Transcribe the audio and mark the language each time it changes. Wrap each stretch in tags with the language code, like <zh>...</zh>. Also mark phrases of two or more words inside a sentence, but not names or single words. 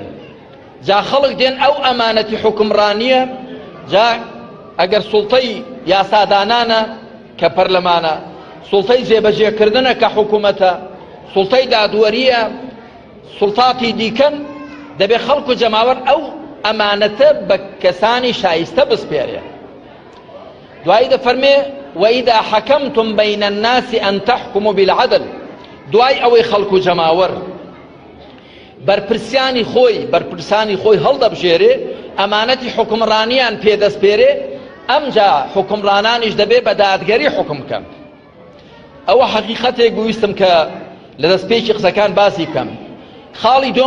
<ckb>جا خەڵک دێن ئەو ئەمانەتی حکومڕانیە، جا ئەگەر سوڵتەی یاسادانانە کە پەرلەمانە، سوڵتەی جێبەجێکردنە کە حکوومەتە، سوڵتەی دادوەریە، سوڵتاتی دیکەن، دەبێ خەڵک و جەماوەر ئەو ئەمانەتە بە کەسانی شایستە بسپێرێ. دوایی دەفەرمێ</ckb> <ar>وإذا حكمتم بين الناس أن تحكموا بالعدل.</ar> <ckb>دوای ئەوەی خەڵک و جەماوەر بەرپرسانی خۆی هەڵدەبژێرێ، ئەمانەتی حکومڕانیان پێدەستپێرێ، ئەمجا حکومڕانانیش دەبێ بە دادگەری حکم بکەن. ئەوە حەقیقەتێک گویستم کە لە دەستپێکی قسەکان باسی بکەم.</ckb>